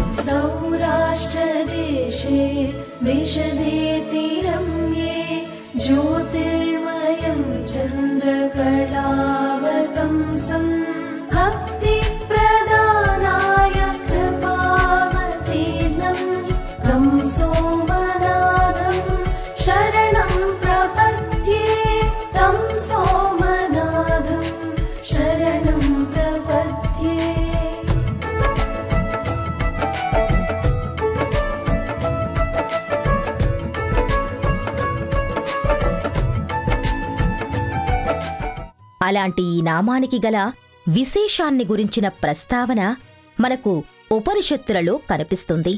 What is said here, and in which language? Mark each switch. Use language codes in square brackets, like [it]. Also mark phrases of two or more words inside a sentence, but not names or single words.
[sa] సౌరాష్ట్రదేశే విశదే తీరమ్యే జ్యోతిర్మయం చంద్రకళావతంసం. భక్తి ప్రదానాయ కృపావతీర్ణం తం సోమనాథం శరణం ప్రపద్యే. తం సోమనాథం శరణం ప్రపద్యే. [te] అలాంటి ఈ నామానికి గల విశేషాన్ని గురించిన ప్రస్తావన మనకు ఉపనిషత్తులలో కనిపిస్తుంది.